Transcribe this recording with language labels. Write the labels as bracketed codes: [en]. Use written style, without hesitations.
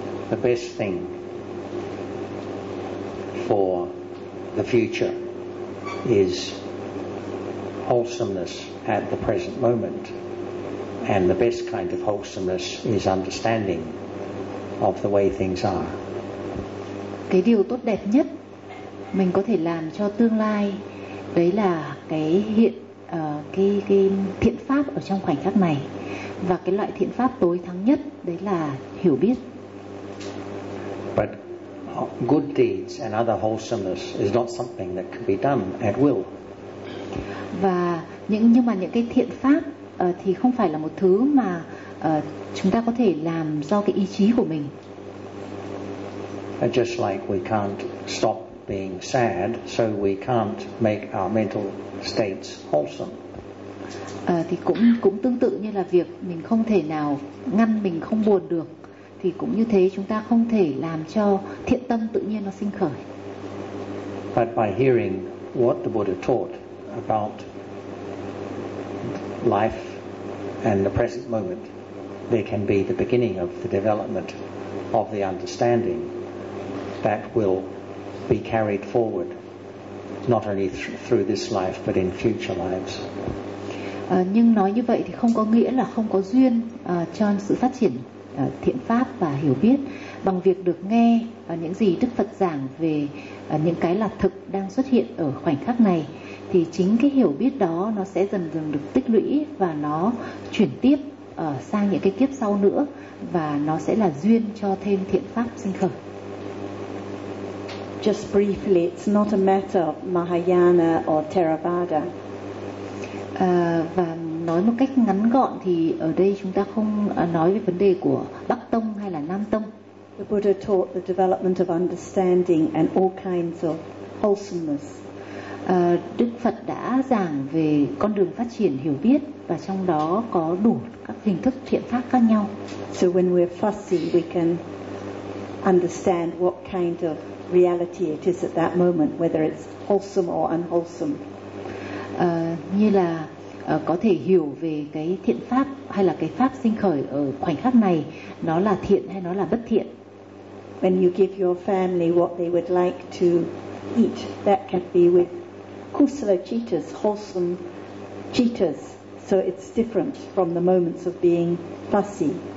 [en] The best thing for the future is wholesomeness at the present moment. And the best kind of wholesomeness is understanding of the way things are. [vi] Cái điều tốt đẹp nhất mình có thể làm cho tương lai đấy là cái hiện cái thiện pháp ở trong khoảnh khắc này, và cái loại thiện pháp tối thắng nhất đấy là hiểu biết. [en] But good deeds and other wholesomeness is not something that can be done at will. [vi] Và nhưng mà những cái thiện pháp thì không phải là một thứ mà chúng ta có thể làm do cái ý chí của mình. [en] Just like we can't stop being sad, so we can't make our mental states wholesome. [vi] Thì cũng tương tự như là việc mình không thể nào ngăn mình không buồn được, thì cũng như thế chúng ta không thể làm cho thiện tâm tự nhiên nó sinh khởi. [en] But by hearing what the Buddha taught about life and the present moment, there can be the beginning of the development of the understanding that will be carried forward, not only through this life but in future lives. [vi] Nhưng nói như vậy thì không có nghĩa là không có duyên cho sự phát triển thiện pháp và hiểu biết bằng việc được nghe những gì Đức Phật giảng về những cái là thực đang xuất hiện ở khoảnh khắc này, thì chính cái hiểu biết đó nó sẽ dần dần được tích lũy và nó chuyển tiếp sang những cái kiếp sau nữa, và nó sẽ là duyên cho thêm thiện pháp sinh khởi. [en] Just briefly, it's not a matter of Mahayana or Theravada. [vi] Và nói một cách ngắn gọn thì ở đây chúng ta không nói về vấn đề của Bắc Tông hay là Nam Tông. [en] The Buddha taught the development of understanding and all kinds of wholesomeness. [vi] Đức Phật đã giảng về con đường phát triển hiểu biết, và trong đó có đủ các hình thức thiện pháp khác nhau. [en] So when we're fussy, we can understand what kind of reality it is at that moment, whether it's wholesome or unwholesome. [vi] Như là có thể hiểu về cái thiện pháp hay là cái pháp sinh khởi ở khoảnh khắc này, nó là thiện hay nó là bất thiện. [en] When you give your family what they would like to eat, that can be with kusala cheetahs, wholesome cheetahs, so it's different from the moments of being fussy.